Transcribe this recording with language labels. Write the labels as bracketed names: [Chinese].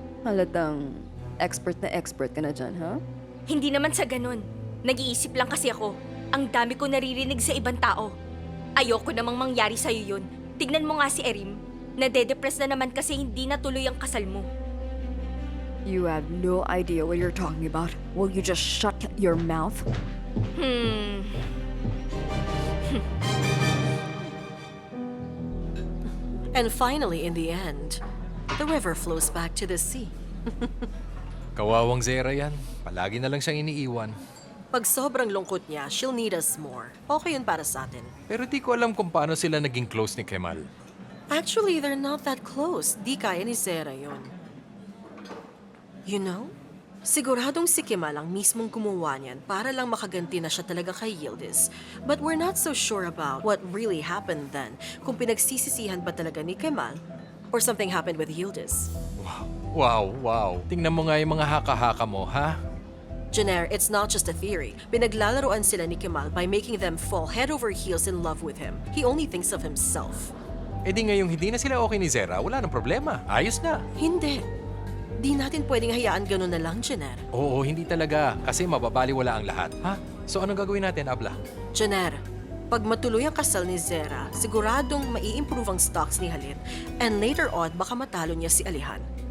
[Filipino] Halatang expert ka na dyan, ha? Hindi naman sa ganun. Nag-iisip lang kasi ako. Ang dami ko naririnig sa ibang tao. Ayoko namang mangyari sa'yo yun. Tignan mo nga si Erim. Nade-depress na naman kasi hindi natuloy ang kasal mo. [English] You have no idea what you're talking about. Will you just shut your mouth? And finally, in the end, the river flows back to the sea. [Filipino] Kawawang Zera yan. Palagi na lang siyang iniiwan. Pag sobrang lungkot niya, she'll need us more. Okay yun para sa atin. Pero di ko alam kung paano sila naging close ni Kemal. [English] Actually, they're not that close. [Filipino] Di kaya ni Zera yun. You know? Siguradong si Kemal ang mismong gumawa niyan para lang makaganti na siya talaga kay Yildiz. [English] But we're not so sure about what really happened then. [Filipino] Kung pinagsisisihan ba talaga ni Kemal or something happened with Yildiz. Wow. Tingnan mo nga yung mga haka-haka mo, ha? [English] Jenner, it's not just a theory. Pinaglalaroan sila ni Kemal by making them fall head over heels in love with him. He only thinks of himself. [Filipino] E di ngayong hindi na sila okay ni Zera, wala nang problema. Ayos na. Hindi. Di natin pwedeng hayaan ganun na lang, Jenner. Oo, hindi talaga. Kasi mababaliwala ang lahat. Ha? So anong gagawin natin, Abla? Jenner, pag matuloy ang kasal ni Zera, siguradong mai-improve ang stocks ni Halit and later on, baka matalo niya si Alihan.